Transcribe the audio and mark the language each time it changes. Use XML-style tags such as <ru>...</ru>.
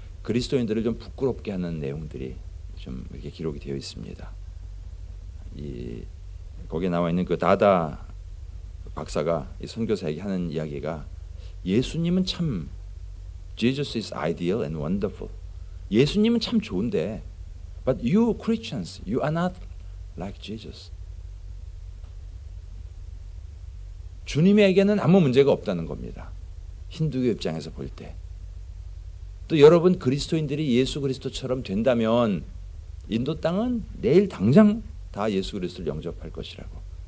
<ko>그리스도인들을 좀 부끄럽게 하는 내용들이 좀 이렇게 기록이 되어 있습니다. 거기에 나와 있는 그 다다 박사가 이 선교사에게 하는 이야기가, 예수님은 참</ko> <en>Jesus is ideal and wonderful.</en> <ko>예수님은 참 좋은데,</ko> <en>but you Christians, you are not like Jesus.</en> <ko>주님에게는 아무 문제가 없다는 겁니다. 힌두교 입장에서 볼 때. 또 여러분 그리스도인들이 예수 그리스도처럼 된다면 인도 땅은 내일 당장 다 예수 그리스도를 영접할 것이라고.</ko>